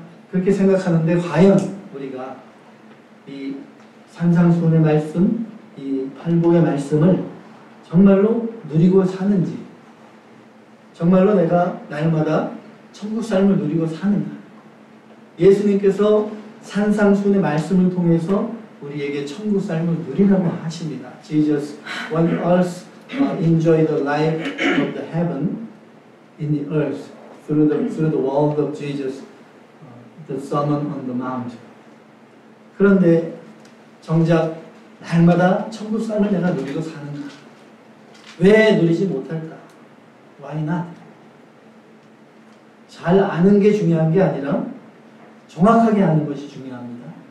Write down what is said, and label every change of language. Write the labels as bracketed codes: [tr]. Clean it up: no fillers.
[ko] 그렇게 생각하는데 과연 우리가 이 산상수훈의 말씀, 이 팔복의 말씀을 정말로 누리고 사는지, 정말로 내가 날마다 천국 삶을 누리고 사는가. 예수님께서 산상수훈의 말씀을 통해서 우리에게 천국 삶을 누리라고 하십니다. [en] Jesus want us enjoy the life of the heaven in the earth through the word of Jesus, the Sermon on the Mount. [ko] 그런데 정작 날마다 천국 삶을 내가 누리고 사는가? 왜 누리지 못할까? [en] Why not? [ko] 잘 아는 게 중요한 게 아니라 정확하게 아는 것이 중요합니다.